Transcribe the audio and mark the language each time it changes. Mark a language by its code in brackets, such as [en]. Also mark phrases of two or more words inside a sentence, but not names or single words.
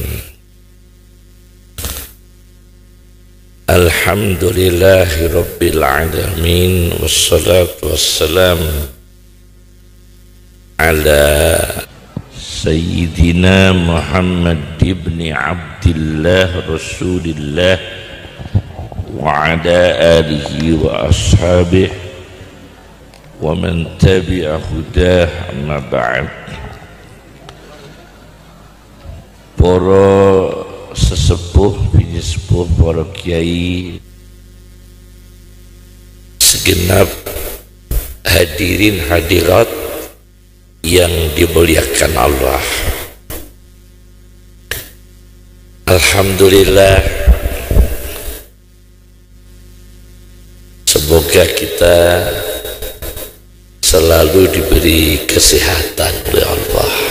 [ar] الحمد لله رب العالمين، والصلاة والسلام على سيدنا محمد بن عبد الله رسول الله وعلى آله وأصحابه ومن تبع هداه، أما بعد. [id] Para sesepuh, bini sepuh, para kiai, segenap hadirin hadirat yang dimuliakan Allah. Alhamdulillah, semoga kita selalu diberi kesehatan oleh Allah,